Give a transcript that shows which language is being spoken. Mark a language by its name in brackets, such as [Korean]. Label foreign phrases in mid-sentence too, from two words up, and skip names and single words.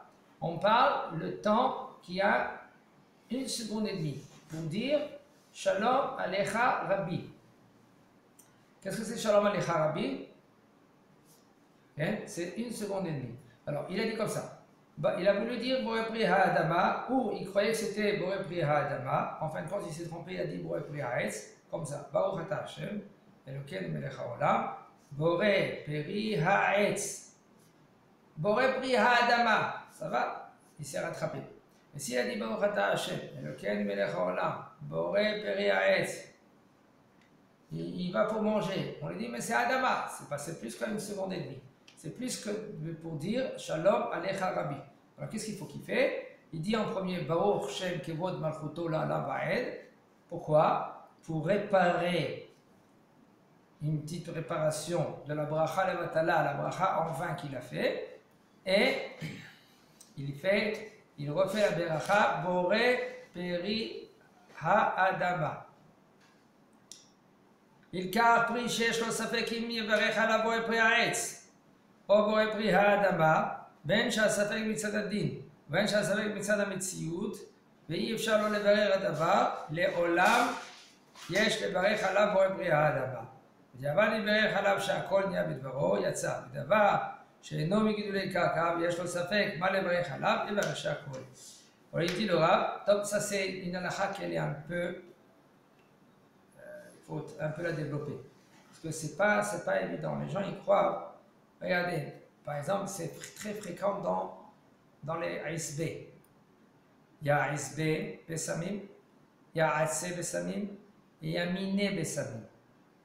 [French] On parle le temps qui a 1 seconde et demie pour dire [Hebrew] שלום עליך רבי. [French] Qu'est-ce que c'est [Hebrew] שלום עליך רבי? [French] C'est 1 seconde et demie. Alors il a dit comme ça. Il a voulu dire [Hebrew] בורא פרי האדמה, [French] ou il croyait que c'était [Hebrew] בורא פרי האדמה. [French] En fin de compte, il s'est trompé, il a dit [Hebrew] בורא פרי העץ, [French] comme ça. [Hebrew] ברוך אתה ה' אלוקינו מלך העולם בורא פרי העץ. בורא פרי האדמה, [French] ça va? Il s'est rattrapé. Et s'il a dit [Hebrew] ברוך אתה ה' אלוקינו מלך העולם בורא פרי העץ, [French] il va pour manger. On lui dit, mais c'est Adama, c'est plus qu'à 1 seconde et demie. C'est plus que pour dire [Hebrew] שלום עליך רבי. [French] Alors qu'est-ce qu'il faut qu'il fait? Il dit en premier [Hebrew] ברוך שם כבוד מלכותו לעולם ועד. [French] Pourquoi? Pour réparer une petite réparation de la [Hebrew] ברכה לבטלה, [French] la bracha en vain qu'il a fait. Et il refait la bracha [Hebrew] בורא פרי האדמה. Il car pris שיש לו ספק אם יברך עליו בורא פרי העץ. או בורא פרי האדמה, בין שהספק מצד הדין, ובין שהספק מצד המציאות, ואי אפשר לא לברר הדבר, לעולם יש לברך עליו בורא פרי האדמה. בדיעבד יברך עליו שהכל נהיה בדברו, יצא. בדבר שאינו מגידולי קרקע, ויש לו ספק מה לברך עליו, יברך שהכל. [French] On lui dit le Rav, donc ça c'est une halakha qu'elle est un peu, il faut un peu la développer. Parce que c'est pas évident, les gens y croient. Regardez, par exemple, c'est très fréquent dans les ASB. Il y a [Hebrew] עשבי בשמים, [French] il y a [Hebrew] עצי בשמים [French] et il y a [Hebrew] מיני בשמים.